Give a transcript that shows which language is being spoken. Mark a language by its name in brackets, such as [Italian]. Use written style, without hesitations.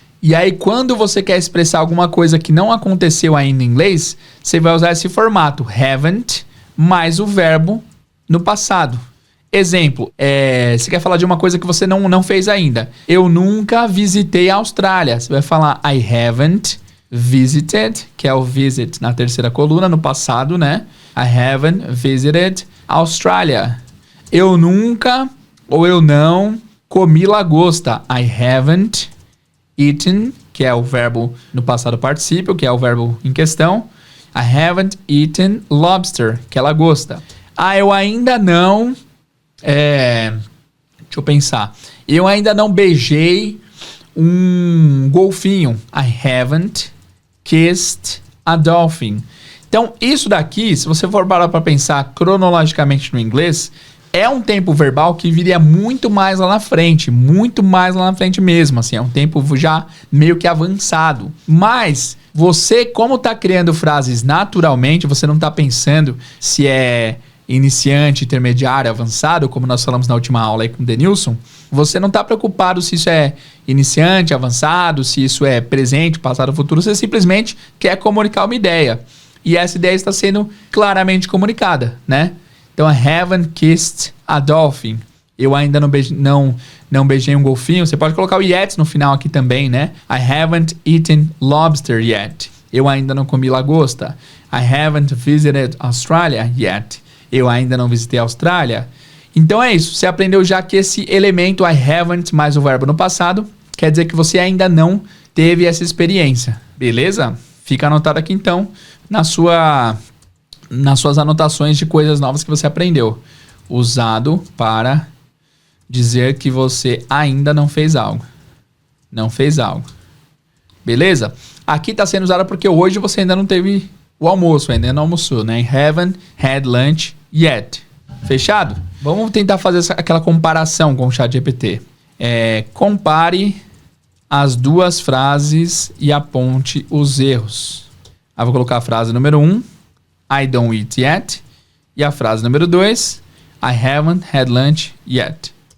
[Portuguese] E aí, quando você quer expressar alguma coisa que não aconteceu ainda em inglês, você vai usar esse formato, haven't, mais o verbo no passado. Exemplo, você quer falar de uma coisa que você não fez ainda. Eu nunca visitei a Austrália. Você vai falar [English] I haven't visited, [Portuguese] que é o visit na terceira coluna, no passado, né? [English] I haven't visited Australia. [Portuguese] Eu nunca ou eu não comi lagosta. [English] I haven't eaten, [Portuguese] que é o verbo no passado particípio, que é o verbo em questão. [English] I haven't eaten lobster, [Portuguese] que é lagosta. Eu ainda não... deixa eu pensar. Eu ainda não beijei um golfinho. [English] I haven't kissed a dolphin. [Portuguese] Então, isso daqui, se você for parar para pensar cronologicamente no inglês, é um tempo verbal que viria muito mais lá na frente mesmo, assim, é um tempo já meio que avançado. Mas você, como está criando frases naturalmente, você não está pensando se é iniciante, intermediário, avançado, como nós falamos na última aula aí com o Denilson, você não está preocupado se isso é iniciante, avançado, se isso é presente, passado, futuro, você simplesmente quer comunicar uma ideia. E essa ideia está sendo claramente comunicada, né? [English] Então, I haven't kissed a dolphin. [Portuguese] Eu ainda não beijei um golfinho. Você pode colocar o yet no final aqui também, né? [English] I haven't eaten lobster yet. [Portuguese] Eu ainda não comi lagosta. [English] I haven't visited Australia yet. [Portuguese] Eu ainda não visitei a Austrália. Então é isso. Você aprendeu já que esse elemento I haven't mais o verbo no passado quer dizer que você ainda não teve essa experiência. Beleza? Fica anotado aqui então nas suas anotações de coisas novas que você aprendeu. Usado para dizer que você ainda não fez algo. Não fez algo. Beleza? Aqui está sendo usado porque hoje você ainda não teve o almoço, ainda não almoçou, né? [English] Haven't had lunch yet. Fechado? [Portuguese] Vamos tentar fazer aquela comparação com o ChatGPT. Compare as duas frases e aponte os erros. Eu vou colocar a frase número 1, [English] I don't eat yet. [Portuguese] E a frase número 2, [English] I haven't had lunch yet.